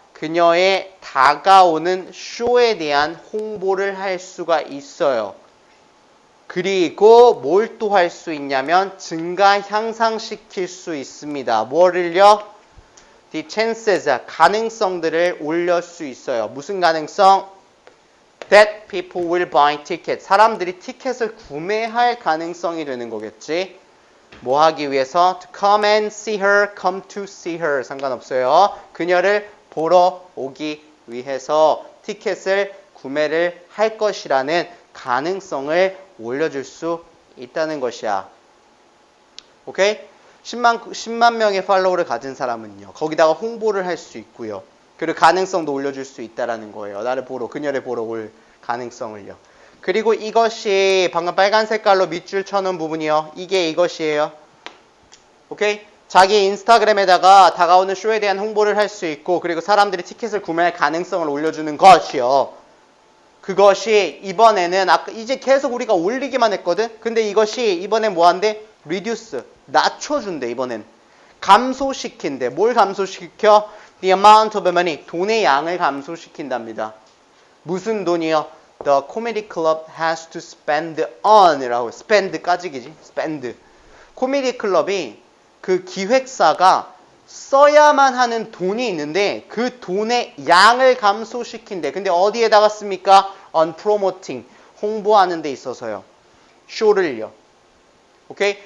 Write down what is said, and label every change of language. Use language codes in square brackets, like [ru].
[ko] 그녀의 다가오는 쇼에 대한 홍보를 할 수가 있어요. 그리고 뭘 또 할 수 있냐면 증가 향상시킬 수 있습니다. 뭐를요? [en] The chances, [ko] 가능성들을 올릴 수 있어요. 무슨 가능성? [en] That people will buy ticket. [ko] 사람들이 티켓을 구매할 가능성이 되는 거겠지. 뭐 하기 위해서? [en] To come and see her, come to see her. [ko] 상관없어요. 그녀를 보러 오기 위해서 티켓을 구매를 할 것이라는 가능성을 올려줄 수 있다는 것이야. 오케이? 10만 명의 팔로워를 가진 사람은요. 거기다가 홍보를 할 수 있고요. 그리고 가능성도 올려줄 수 있다는 거예요. 나를 보러, 그녀를 보러 올 가능성을요. 그리고 이것이 방금 빨간 색깔로 밑줄 쳐놓은 부분이요. 이게 이것이에요. 오케이? 자기 인스타그램에다가 다가오는 쇼에 대한 홍보를 할 수 있고 그리고 사람들이 티켓을 구매할 가능성을 올려주는 것이요. 그것이 이번에는 아까 이제 계속 우리가 올리기만 했거든. 근데 이것이 이번에 뭐한대? reduce, 낮춰준대. 이번엔 감소시킨대. 뭘 감소시켜? [en] the amount of money, [ko] 돈의 양을 감소시킨답니다. 무슨 돈이요? [en] the comedy club has to spend on [ko] 이라고. spend까지기지. spend. 코미디 클럽이 그 기획사가 써야만 하는 돈이 있는데 그 돈의 양을 감소시킨대. 근데 어디에다가 씁니까? [en] on promoting, [ko] 홍보하는 데 있어서요. 쇼를요. 오케이?